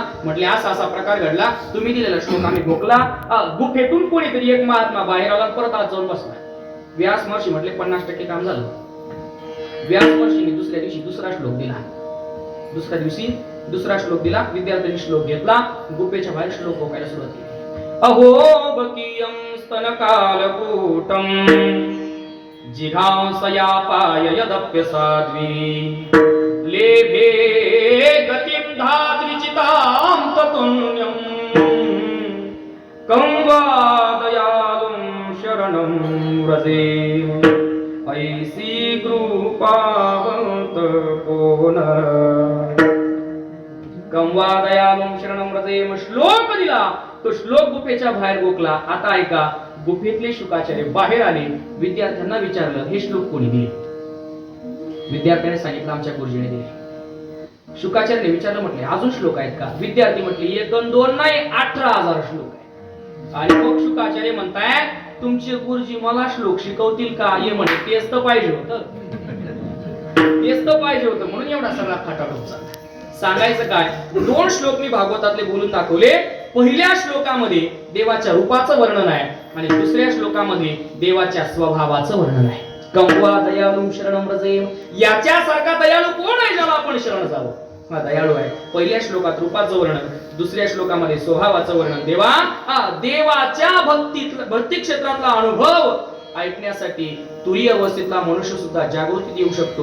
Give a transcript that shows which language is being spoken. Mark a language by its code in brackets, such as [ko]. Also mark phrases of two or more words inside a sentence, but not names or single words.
[mr] म्हटले असा असा प्रकार घडला, तुम्ही दिलेला श्लोक आम्ही भोगला. गुफेतून कोणीतरी एक महात्मा बाहेर आला, परत आत जाऊन बसला. व्यास महर्षी म्हटले 50% काम झालं. व्यास महर्षीने दुसऱ्या दिवशी दुसरा श्लोक दिला. दुसऱ्या दिवशी दुसरा श्लोक दिला. विद्यार्थ्यांनी श्लोक घेतला, गुफेच्या बाहेर श्लोक भोगायला सुरुवात केली. [sa] अहो बकीयं स्तनकालकूटं जिघांसया पाय यदप्यसाध्वी लेभे गतिं धात्रिचितां ततुल्यं कं वा दयालुं शरणं व्रजे [mr] ऐसी कृपावंत कोण [sa] कं वा दयालुं शरणं व्रजे. [mr] श्लोक दिला, तो श्लोक गुफेच्या बाहेर गोकला. आता ऐका, गुफेतले शुकाचार्य बाहेर आले, विद्यार्थ्यांना विचारलं हे श्लोक कोणी दिले. विद्यार्थ्याने सांगितलं आमच्या गुरुजीने दिले. शुकाचार्याने विचारलं, म्हटले अजून श्लोक आहेत का. विद्यार्थी म्हटले 1 2 2 नाही 18,000 श्लोक आहे. आणि मग शुकाचार्य म्हणताय तुमचे गुरुजी मला श्लोक शिकवतील का. ये म्हणे तेच तर पाहिजे होतं, तेच तर पाहिजे होतं, म्हणून एवढा सगळा खटाटोप चालला. सांगायचं काय, 2 श्लोक मी भागवतातले बोलून दाखवले. पहिल्या श्लोकामध्ये देवाच्या रूपाचं वर्णन आहे आणि दुसऱ्या श्लोकामध्ये देवाच्या स्वभावाचं वर्णन आहे. [sa] कंवा दयालुं शरणं व्रजे. [mr] याच्यासारखा दयाळू कोण आहे ज्याला आपण शरण जावं. हा दयाळू आहे. पहिल्या श्लोकात रूपाचं वर्णन, दुसऱ्या श्लोकामध्ये स्वभावाचं वर्णन. देवाच्या भक्ती क्षेत्रातला अनुभव ऐकण्यासाठी तुरीय अवस्थेतला मनुष्य सुद्धा जागृतीत येऊ शकतो.